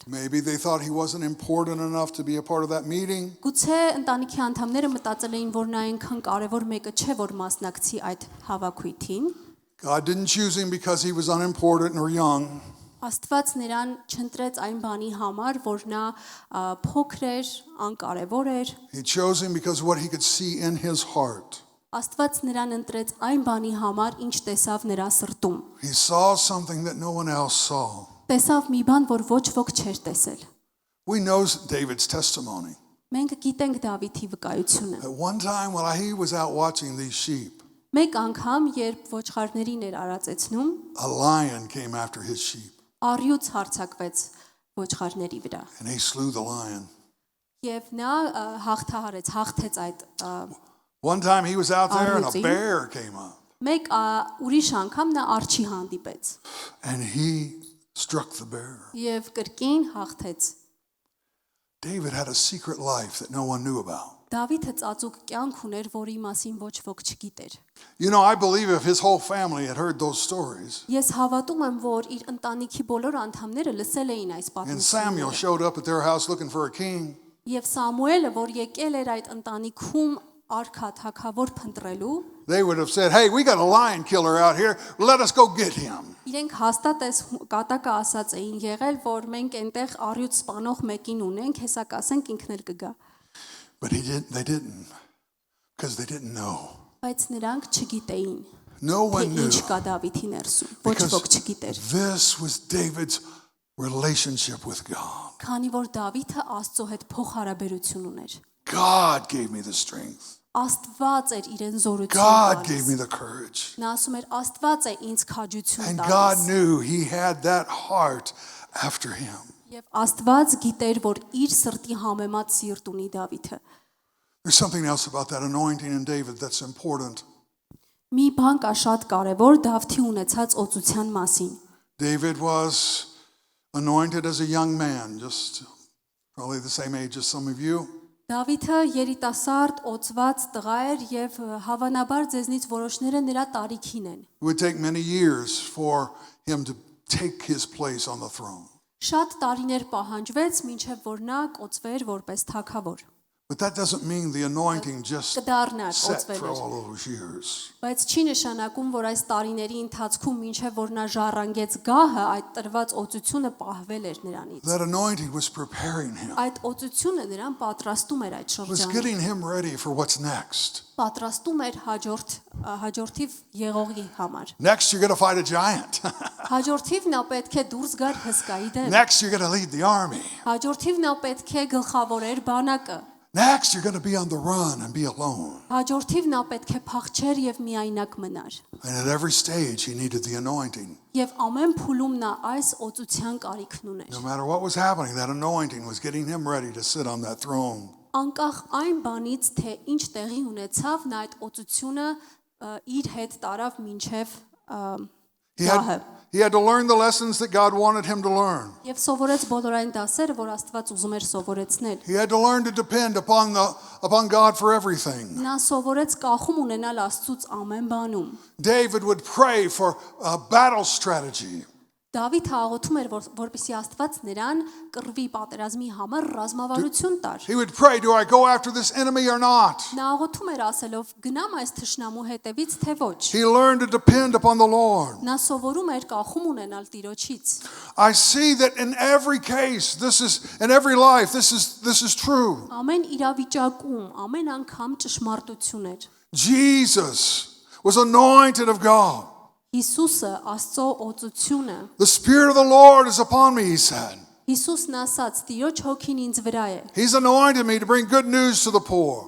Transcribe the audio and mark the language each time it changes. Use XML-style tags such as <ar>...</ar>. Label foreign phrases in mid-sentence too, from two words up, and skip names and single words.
<en>Maybe they thought he wasn't important enough to be a part of that meeting.</en> <hy>Գուցե ընտանիքի անդամները մտածել էին, որ նա այնքան կարևոր մեկը չէ, որ մասնակցի այդ հավաքույթին։</hy> <en>God didn't choose him because he was unimportant or young.</en> <hy>Աստված նրան չընտրեց այն բանի համար, որ նա փոքր էր, անկարևոր էր։</hy> <en>He chose him because of what he could see in his heart.</en> <hy>Աստված նրան ընտրեց այն բանի համար, ինչ տեսավ նրա սրտում։</hy> <en>He saw something that no one else saw.</en> <hy>Տեսավ մի բան, որ ոչ ոք չէր տեսել։</hy> <en>We know David's testimony.</en> <hy>Մենք գիտենք Դավիթի վկայությունը։</hy> <en>At one time while he was out watching these sheep,</en> <hy>Մեկ անգամ, երբ ոչխարներին էր արածեցնում,</hy> <en>a lion came after his sheep</en> <hy>առյուծ հարձակվեց ոչխարների վրա։</hy> <en>and he slew the lion.</en> <hy>Եվ նա հաղթեց այդ</hy> <en>One time he was out there and a</en> <hy>Արյուծին։</hy> <en>bear came up</en> <hy>մեկ ուրիշ անգամ նա արջի հանդիպեց</hy> <en>and he struck the bear.</en> <hy>եւ կրկին հաղթեց։</hy> <en>David had a secret life that no one knew about.</en> <hy>Դավիթը ծածուկ կյանք ուներ, որի մասին ոչ ոք չգիտեր։</hy> <en>You know, I believe if his whole family had heard those stories,</en> <hy>Ես հավատում եմ, որ իր ընտանիքի բոլոր անդամները լսել էին այս</hy> <en>and Samuel</en> <hy>պատմությունը։</hy> <en>showed up at their house looking for a king,</en> <hy>Եվ Սամուելը, որ եկել էր այդ ընտանիքում արքա թագավոր փնտրելու,</hy> <en>they would have said, hey, we got a lion killer out here. Let us go get him.</en> <hy>իրենք հաստատ էս կատակը ասած էին եղել, որ մենք այնտեղ առյուծ սպանող մեկին ունենք, հեսա կասենք ինքն էլ կգա։</hy> <en>But they didn't, because they didn't know.</en> <hy>Բայց նրանք չգիտեին,</hy> <en>No</en> <hy>թե</hy> <en>one knew.</en> <hy>ինչ կա Դավիթի ներսում, ոչ</hy> <en>Because</en> <hy>ոք չգիտեր։</hy> <en>this was David's relationship with God.</en> <hy>Քանի որ Դավիթը Աստծո հետ փոխհարաբերություն ուներ։</hy> <en>God gave me the strength.</en> <hy>Աստված էր իրեն զորություն</hy> <en>God gave</en> <hy>տալիս։</hy> <en>me the courage.</en> <hy>Նա ասում էր Աստված է ինձ քաջություն</hy> <en>And God</en> <hy>տալիս։</hy> <en>knew he had that heart after him.</en> <hy>Եվ Աստված գիտեր, որ իր սրտի համեմատ սիրտ ունի Դավիթը։</hy> <en>There's something else about that anointing in David that's important.</en> <hy>Մի բան կա շատ կարևոր Դավթի ունեցած օծության մասին։</hy> <en>David was anointed as a young man, just probably the same age as some of you.</en> <hy>Դավիթը երիտասարդ օծված տղա էր եւ հավանաբար ձեզնից որոշները նրա տարիքին են։</hy> <en>It would take many years for him to take his place on the throne.</en> <hy>Շատ տարիներ պահանջվեց, մինչև որ նա կոծվեր որպես թագավոր։</hy> <en>But that doesn't mean the anointing just</en> <hy>Կդառնա</hy> <en>set</en> <hy>կոծվել</hy> <en>for</en> <hy>էր։</hy> <en>all those years.</en> <hy>Բայց չի նշանակում, որ այս տարիների ընթացքում մինչև որ նա ժառանգեց գահը, այդ տրված օծությունը պահվել էր նրանից։</hy> <en>That anointing was preparing him,</en> <hy>Այդ օծությունը նրան պատրաստում էր այդ</hy> <en>was</en> <hy>շրջանը։</hy> <en>getting him ready for what's next.</en> <hy>Պատրաստում էր հաջորդիվ եղողի համար։</hy> <en>Next, you're going to fight a giant.</en> <hy>Հաջորդիվ նա պետք է դուրս գար հսկայի դեմ։</hy> <en>Next, you're going to lead the army.</en> <hy>Hաջորդիվ նա պետք է գլխավորեր բանակը։</hy> <en>Next, you're going to be on the run and be alone.</en> <hy>Հաջորդիվ նա պետք է փախչեր եւ միայնակ մնար։</hy> <en>And at every stage, he needed the anointing.</en> <hy>Եվ ամեն փուլում նա այս օծության կարիքն ուներ։</hy> <en>No matter what was happening, that anointing was getting him ready to sit on that throne.</en> <hy>Անկախ այն բանից, թե ինչ տեղի ունեցավ, նա այդ օծությունը իր հետ տարավ մինչև գահը։</hy> <en>He had to learn the lessons that God wanted him to learn.</en> <hy>Եվ սովորեց բոլոր այն դասերը, որ Աստված ուզում էր սովորեցնել։</hy> <en>He had to learn to depend upon God for everything.</en> <hy>Նա սովորեց կախում ունենալ Աստծուց ամեն բանում։</hy> <en>David would pray for a battle strategy.</en> <hy>Դավիթը աղոթում էր, որպեսզի Աստված նրան կռվի պատերազմի համար ռազմավարություն տար։</hy> <en>He would pray, do I go after this enemy or not?</en> <hy>Նա աղոթում էր ասելով. գնամ այս թշնամու հետևից, թե ոչ։</hy> <en>He learned to depend upon the Lord.</en> <hy>Նա սովորում էր կախում ունենալ Տիրոջից։</hy> <en>I see that in every case, in every life, this is true.</en> <hy>Ամեն իրավիճակում, ամեն անգամ ճշմարտություն էր։</hy> <en>Jesus was anointed of God.</en> <hy>Հիսուսը Աստծո օծությունը։</hy> <en>The Spirit of the Lord is upon me, he said.</en> <hy>Հիսուսն ասաց. Տիրոջ հոգին ինձ վրա է։</hy> <en>He's anointed me to bring good news to the poor.</en>